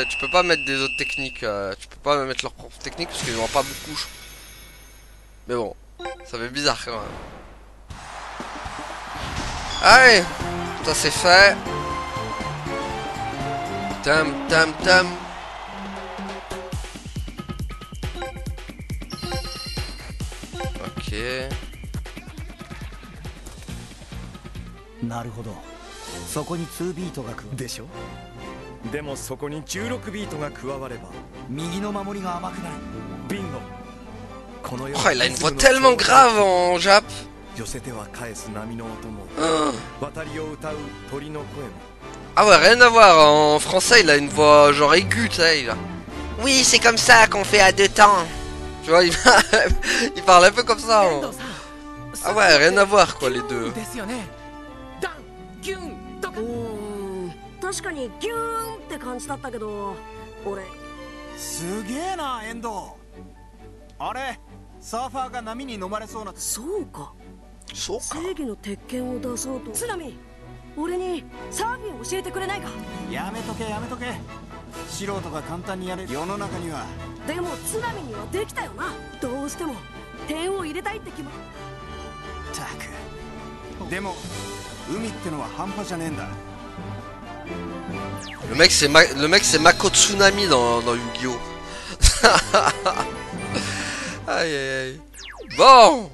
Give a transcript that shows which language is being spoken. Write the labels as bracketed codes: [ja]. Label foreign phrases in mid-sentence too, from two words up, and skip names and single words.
[fr] Tu peux pas mettre des autres techniques. Tu peux pas mettre leur propre technique parce qu'ils n'ont pas beaucoup. Mais bon. Ça fait bizarre quand même. Allez, ça c'est fait. Tam tam tam. Ok. [ja] なるほど。そこに2ビートが加わるでしょ。でもそこに16ビートが加われば右の守りが甘くなる。ビンゴ。 [fr] Oh, il a une voix tellement grave en Jap. Ah ouais, rien à voir. En français, il a une voix genre aiguë, tu sais. Oui, c'est comme ça qu'on fait à deux temps. Tu vois, il parle un peu comme ça. Hein. Ah ouais, rien à voir quoi, les deux. [ja] 確かにギューンって感じだったけど、俺すげえなエンド。あれサーファーが波に飲まれそうな。そうか。そうか。正義の鉄拳を出そうと。津波、俺にサーフィン教えてくれないか。やめとけやめとけ。素人が簡単にやれる世の中には。でも津波にはできたよな。どうしても点を入れたいって決ま。たく。でも海ってのは半端じゃねえんだ。 [fr] Le mec c'est Mako Tsunami dans Yu-Gi-Oh! Aïe aïe aïe. Bon!